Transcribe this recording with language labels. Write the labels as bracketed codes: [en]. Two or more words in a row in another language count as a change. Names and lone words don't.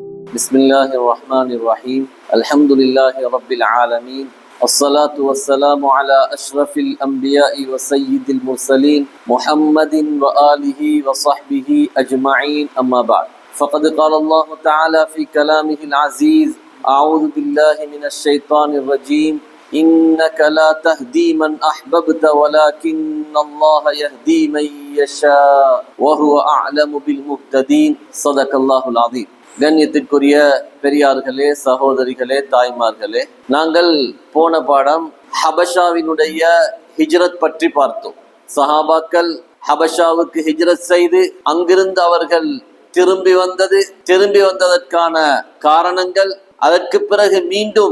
[ar] بسم الله الرحمن الرحيم الحمد لله رب العالمين الصلاة والسلام على أشرف الأنبياء وسيد المرسلين محمد وآله وصحبه أجمعين أما بعد فقد قال الله تعالى في كلامه العزيز أعوذ بالله من الشيطان الرجيم إنك لا تهدي من أحببت ولكن الله يهدي من يشاء وهو أعلم بالمهتدين صدق الله العظيم. [ta] கண்ணியத்திற்குரிய பெரியார்களே, சகோதரிகளே, தாய்மார்களே, நாங்கள் போன பாடம் ஹபஷாவினுடைய ஹிஜ்ரத் பற்றி பார்த்தோம். சஹாபாக்கள் ஹபஷாவுக்கு ஹிஜ்ரத் செய்து அங்கிருந்து அவர்கள் திரும்பி வந்ததற்கான காரணங்கள், அதற்கு பிறகு மீண்டும்